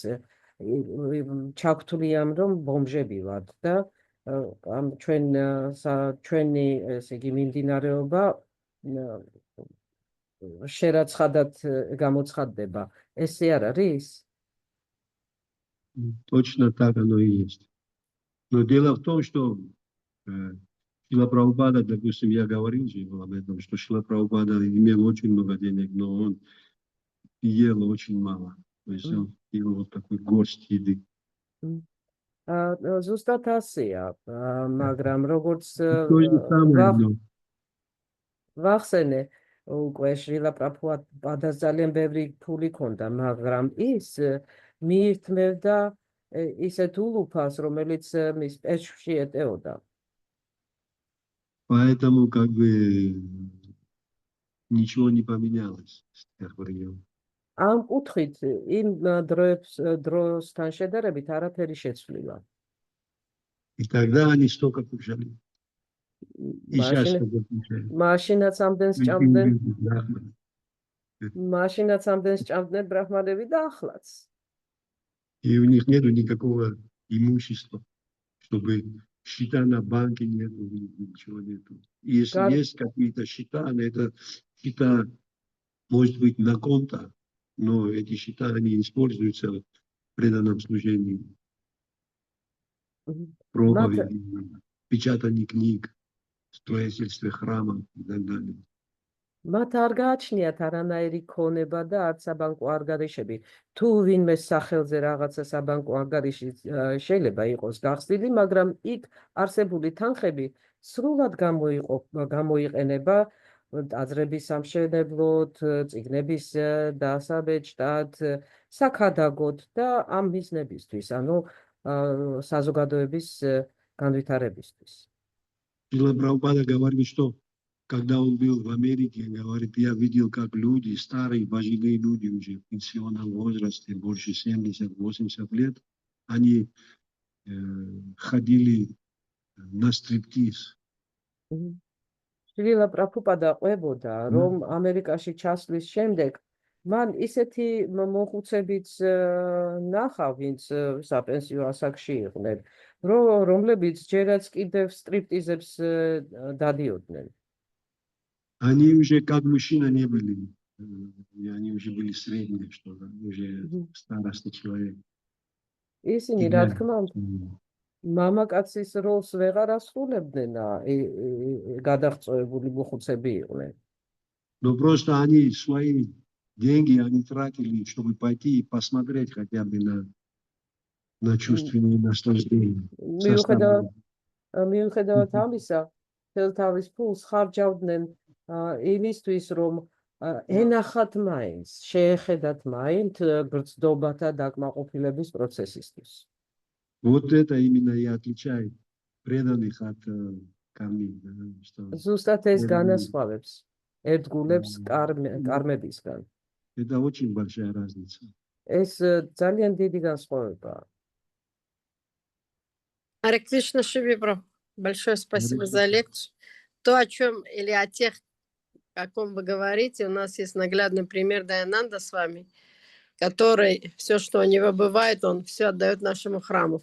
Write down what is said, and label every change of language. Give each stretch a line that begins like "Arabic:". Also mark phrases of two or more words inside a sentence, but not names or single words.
Georgian: ჩაგვთვლიან, რომ ბომჟები ვართ და ჩვენი ესე იგი მიმდინარეობა შერაცხადად გამოცხადდება. ესე არ არის?
Russian: точно так оно и есть. Но дело в том, что Шрила Прабхупада, допустим, я говорил же об этом, что Шрила Прабхупада имел очень много денег, но он ел очень мало. То есть он ел вот такой горсть еды.
Georgian: ზუსტად ასეა, მაგრამ როგორც
Russian: То же самое, но
Georgian: ვახსენე, უკვე შრილა პრაბჰუპადას ძალიან ბევრი ფული ჰქონდა, მაგრამ ის მიირთმევდა ისეთ ულუფას, რომელიც მის პეჭში ეტეოდა.
Russian: поэтому как бы ничего не поменялось с тех времен.
Georgian: ამ კუთხით იმ დროსთან შედარებით არაფერი შეცვლილა.
Russian: И тогда они столько кушали. И сейчас столько кушают.
Georgian: მაშინაც ამდენ სჭამდნენ ბრაჰმანები და ახლაც.
Russian: И у них нету никакого имущества, чтобы счета на банке нету, ничего нету. Если есть какие-то счета, это счета, может быть, на конто, но эти счета, они используются в преданном служении. Проповеди, печатание книг, строительстве храма и так далее.
Georgian: მათ არ გააჩნიათ არანაირი ქონება და არც საბანკო ანგარიშები. თუ ვინმე სახელზე რაღაცა საბანკო ანგარიში შეიძლება იყოს გახსნილი, მაგრამ იქ არსებული თანხები სრულად გამოიყენება ტაძრების სამშენებლოდ, წიგნების დასაბეჭდად, საქადაგოდ და ამ მიზნებისთვის, ანუ საზოგადოების განვითარებისთვის.
Russian: Шрила Прабхупада говорит, что когда он был в Америке, говорит, я видел, как люди, старые, пожилые люди уже в пенсионном возрасте, больше 70-80 лет, они ходили на стриптиз.
Georgian: შრილა პრაბჰუპადა ყვებოდა, რომ ამერიკაში ჩასვლის შემდეგ მან ისეთი მოხუცებიც ნახა, ვინც საპენსიო ასაკში იყვნენ, რომლებიც ჯერაც კიდევ სტრიპტიზებს დადიოდნენ.
Russian: Они уже как мужчина не были, они уже были средние, что ли, уже старостный человек.
Georgian: ისინი, რა თქმა უნდა, მამაკაცის როლს ვეღარ ასრულებდნენ, გადაღწევებული მოხუცები იყვნენ.
Russian: Но просто они свои деньги они тратили, чтобы пойти и посмотреть хотя бы на чувственные наслаждения.
Georgian: მიუხედავად ამისა, თელ თავის ფულს ხარჯავდნენ იმისთვის, რომ ენახათ მაინც, შეეხედათ მაინც გრძნობათა დაკმაყოფილების პროცესისთვის.
Russian: Вот это именно и отличает преданных от камней.
Georgian: ზუსტად ეს განასხვავებს ერთგულებს კარმებისგან.
Russian: Это очень большая разница.
Georgian: ეს ძალიან დიდი განსხვავებაა.
Russian: Аре Кришна Шиви Прабху. Большое спасибо за лекцию. То, о чем или о тех, о ком вы говорите, у нас есть наглядный пример Даянанда с вами, который все, что у него бывает, он все отдает нашему храму.